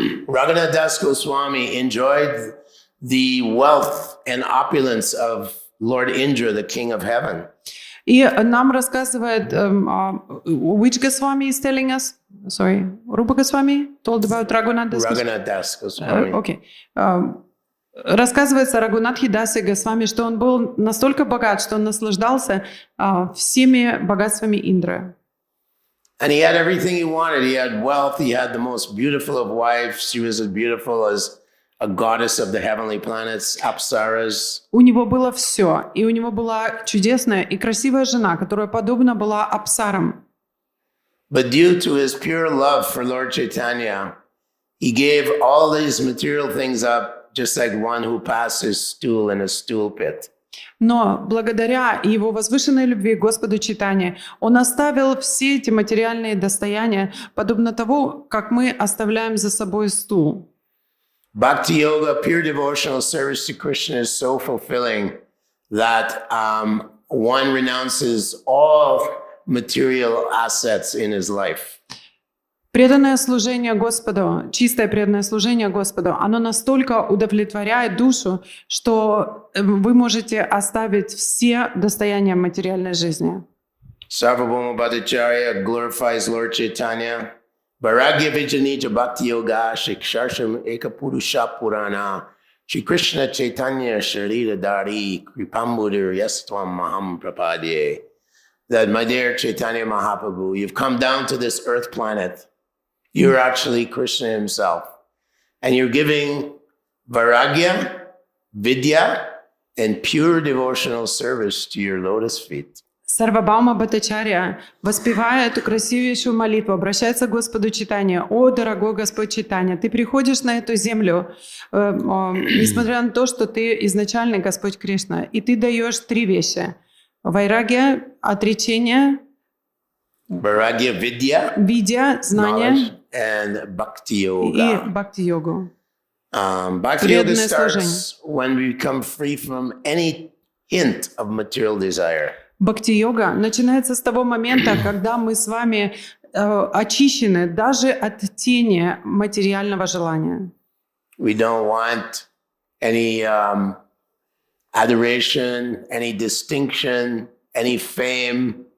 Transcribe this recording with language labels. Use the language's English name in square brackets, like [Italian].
[English] Raghunath Das Goswami enjoyed the wealth and opulence of Lord Indra, the king of heaven. [Russian] И нам рассказывает, [English] which Goswami is telling us? Sorry, Rupa Goswami told about Raghunath Das Goswami? Raghunath Das Goswami. [Russian] Окей. Рассказывается о Рагунатхе Дасе Госвами, что он был настолько богат, что он наслаждался всеми богатствами Индры. [English] And he had everything he wanted. He had wealth. He had the most beautiful of wives. She was as beautiful as a goddess of the heavenly planets, Apsaras. [Russian] У него было все. И у него была чудесная и красивая жена, которая подобна была Апсарам. [English] But due to his pure love for Lord Chaitanya, he gave all these material things up, just like one who passed his stool in a stool pit. [Russian] Но благодаря его возвышенной любви к Господу Чайтанье, он оставил все эти материальные достояния, подобно тому, как мы оставляем за собой стул. [English] Bhakti yoga, pure devotional service to Krishna is so fulfilling that one renounces all material assets in his life. [Russian] Преданное служение Господу, чистое преданное служение Господу, оно настолько удовлетворяет душу, что вы можете оставить все достояния материальной жизни. [English] Sarvabhauma Bhattacharya glorifies Lord Chaitanya. [Sanskrit] Vairagya Vijanita Bhakti Yoga Shiksharsham Ekapurusha Purana Shri Krishna Caitanya-charitamrita Kripanidhi Yastvam Maham Prapadye. [English] That, my dear Chaitanya Mahaprabhu, you've come down to this earth planet. You're actually Krishna himself. And you're giving vairagya, vidya, and pure devotional service to your lotus feet. [Russian] Сарвабхаума Бхаттачарья, воспевая эту красивейшую молитву, обращается к Господу Чайтанье. «О, дорогой Господь Чайтанья, ты приходишь на эту землю, несмотря на то, что ты изначальный Господь Кришна, и ты даешь три вещи. Вайрагья, отречение, [Sanskrit] Vairagya vidya, [Russian] видя, знание [English] knowledge, and bhakti [Russian] и [English] yoga. [Russian] бхакти-йогу». [English] Bhakti yoga [Russian] Преданное [English] starts when we become free from any hint of material desire. [Russian] Бхакти-йога начинается с того момента, когда мы с вами очищены даже от тени материального желания. [English] We don't want any adoration, any distinction, any fame.